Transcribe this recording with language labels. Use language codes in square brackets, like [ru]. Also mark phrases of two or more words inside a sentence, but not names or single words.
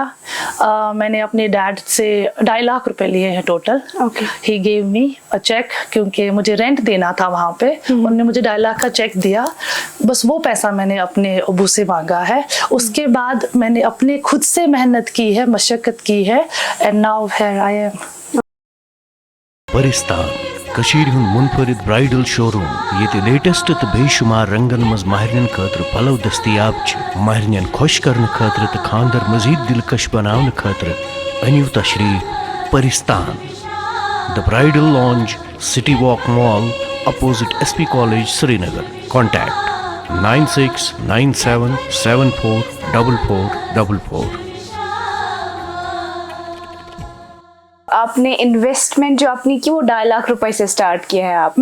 [hi] मैंने अपने डैड से 2.5 लाख रुपए लिए हैं टोटल। [en] he gave me a cheque, [hi] क्योंकि मुझे रेंट देना था वहाँ पे। उन्होंने मुझे 2.5 लाख का चेक दिया। बस वो पैसा मैंने अपने अबू से मांगा है। उसके बाद मैंने अपने खुद से मेहनत की है, मशक्कत की है, [en] and now here I am. [ks] परिस्तान कशीर हुन मुनफरिद ब्राइडल शोरूम ये लेटेस्ट तो बेशुमार रंगन मज माहरिन खतर पलव दस्तियाब माहरिन खुश करने खतर तो खानदर मजीद दिलकश बनाने खतर अनिव तशरीफ परिस्तान। [en] The Bridal Lounge, City Walk Mall, opposite SP College, Srinagar. कॉन्टैक्ट 969747444444। [hi] आपने इन्वेस्टमेंट जो अपनी की वो 2.5 लाख रुपए से स्टार्ट किया है आप?